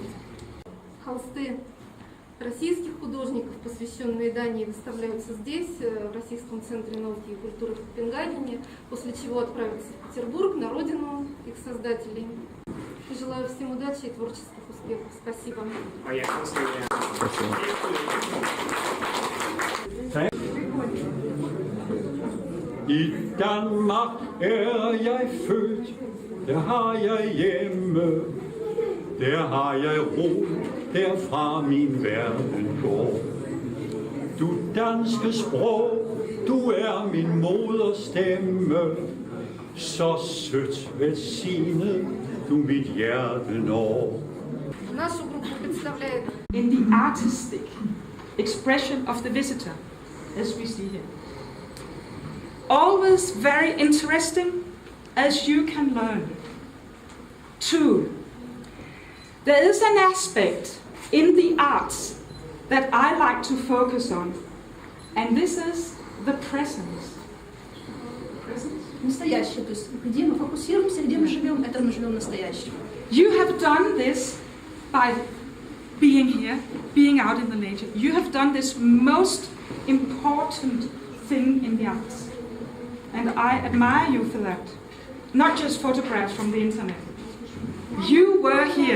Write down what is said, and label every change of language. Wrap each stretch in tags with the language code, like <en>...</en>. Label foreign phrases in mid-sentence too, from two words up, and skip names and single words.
<ru>Холсты российских художников, посвященные Дании, выставляются здесь, в Российском центре науки и культуры в Копенгагене, после чего отправятся в Петербург, на родину их создателей. Желаю всем удачи и творческих успехов. Спасибо.</ru> <da>I Danmark jeg født, der har jeg hjemme. Der har jeg ro, derfra min verden går. Du danske sprog, du min moderstemme. Så sødt velsignet, du mit hjerte når.</da> <ru>Нашу группу представляет</ru> <en>in the artistic expression of the visitor, as we see here. Always very interesting, as you can learn. 2. There is an aspect in the arts that I like to focus on, and this is the presence.</en> <ru>Настоящее, то есть где мы фокусируемся, где мы живем, это мы живем настоящим.</ru> <en>You have done this by being here, being out in the nature. You have done this most important thing in the arts. And I admire you for that. Not just photographs from the internet. You were here.</en>